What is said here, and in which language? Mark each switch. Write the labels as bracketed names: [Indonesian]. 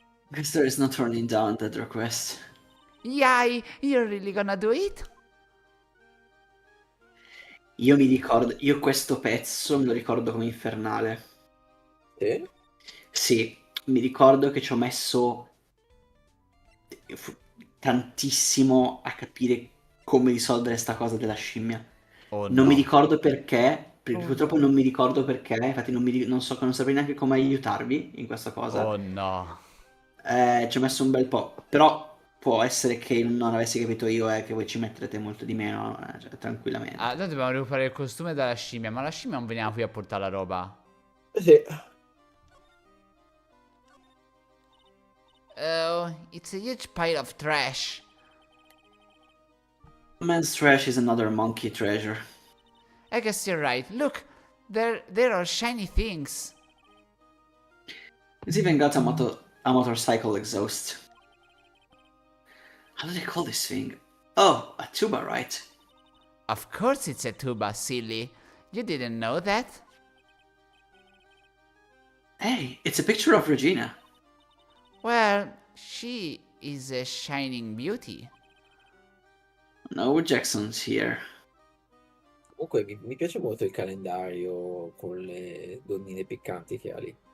[English] Mister is not turning down that request. Yay, you're really gonna do it? [Italian] Io mi ricordo, io questo pezzo me lo ricordo come infernale. Sì? Sì, mi ricordo che ci ho messo tantissimo a capire come risolvere sta cosa della scimmia. Oh Non [English] no. [Italian] mi ricordo perché, perché Oh purtroppo non mi ricordo perché, infatti non saprei neanche come aiutarvi in questa cosa. [English] Oh no. [Italian] Ci ho messo un bel po', però può essere che non avessi capito io e che voi ci metterete molto di meno, cioè, tranquillamente. Ah, noi dobbiamo recuperare il costume dalla scimmia, ma la scimmia non veniva qui a portare la roba. Sì. [English] Oh, it's a huge pile of trash. Man's trash is another monkey treasure. I guess you're right. Look, there are shiny things. It's even got a motorcycle exhaust. How do they call this thing? Oh, a tuba, right? Of course it's a tuba, silly. You didn't know that? Hey, it's a picture of Regina. Well, she is a shining beauty. No Jackson's here. [Italian] Comunque mi piace molto il calendario con le donnine piccanti che ha lì.